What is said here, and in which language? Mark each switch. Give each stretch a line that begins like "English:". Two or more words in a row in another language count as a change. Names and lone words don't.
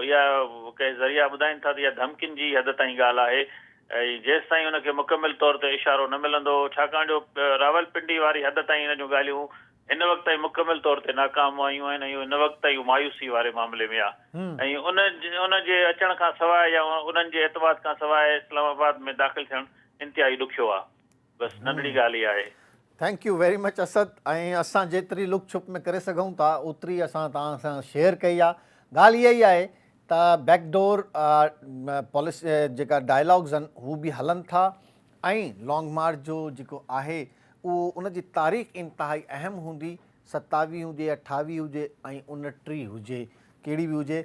Sindhi: इहा कंहिं ज़रिया ॿुधाइनि था त इहा धमकियुनि जी हद ताईं ॻाल्हि आहे ऐं जेसि ताईं हुनखे मुकमिल तौर ते इशारो न मिलंदो, छाकाणि जो रावलपिंडी वारी हद ताईं हिन जूं ॻाल्हियूं हिन वक़्तु ताईं मुकमिल तौर ते नाकाम आयूं आहिनि ऐं हिन वक़्तु ताईं मायूसी वारे मामले में आहे। ऐं उन जे अचण खां सवाइ या उन्हनि जे एतमाद खां सवाइ इस्लामाबाद में दाख़िल थियणु इंतिहाई ॾुखियो आहे। बसि नंढड़ी ॻाल्हि ई आहे।
English: Thank you very much असद।
Sindhi: ऐं असां जेतिरी लुक छुप में करे सघूं था ओतिरी असां तव्हां सां शेयर कई आहे। ॻाल्हि इहा ई आहे त
English: backdoor policy
Sindhi: जेका डायलॉग्स आहिनि हू बि हलनि था ऐं
English: long march
Sindhi: जो जेको आहे उहो उन जी तारीख़ इंतिहाई अहम हूंदी, 27 हुजे, 28 हुजे ऐं 29 हुजे, कहिड़ी बि हुजे।